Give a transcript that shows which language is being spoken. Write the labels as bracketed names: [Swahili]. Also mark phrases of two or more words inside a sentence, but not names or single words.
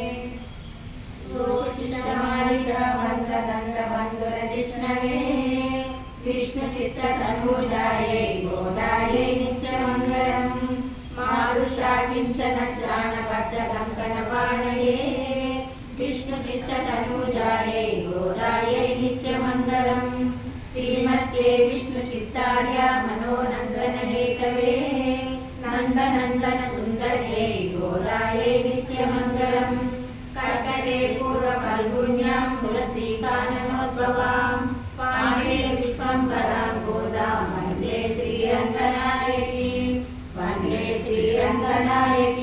[Sanskrit] वन्द गन्ध बन्धुर कृष्णवे विष्णु चित्त तनुजायै गोदायै नित्यमङ्गलम् मारुषा किञ्चन त्राण पत्र कङ्कणपाणये विष्णु चित्त तनुजायै गोदायै नित्यमङ्गलम् श्रीमद्ये विष्णुचित्तार्या मनोनन्दन हेतवे नन्दनन्दन सुन्दर्ये गोदायै नित्यमङ्गलम् कर्कटे पूर्वफल्गुण्यां तुलसीकाननोद्भवां पाण्डे विश्वम्भरां गोदां वन्दे श्रीरङ्गनायकीं वन्दे श्रीरङ्ग वदनाय